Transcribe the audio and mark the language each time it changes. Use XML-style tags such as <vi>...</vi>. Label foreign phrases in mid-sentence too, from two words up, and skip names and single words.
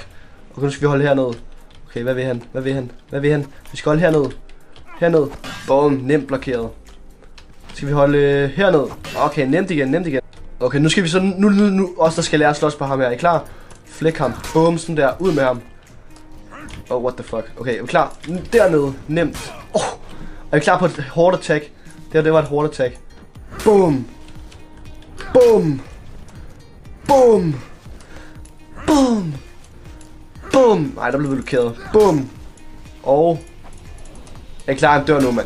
<da>Okay, nu skal vi holde hernede. Okay, hvad vil han? Vi skal holde hernede. Boom, nemt blokeret. Skal vi holde hernede. Okay, nemt igen. Okay, nu skal vi så nu også der skal lære at slås på ham her. Er I klar? Flæk ham. Boom, sådan der. Ud med ham.</da> <en>Oh, what the fuck.</en> <da>Okay, er vi klar? Dernede. Nemt. Er vi klar på et hårdt attack? Det var et hårdt attack. Boom. Nej, der blev blokeret. Boom. Og jeg er klar, han dør nu, mand.</da>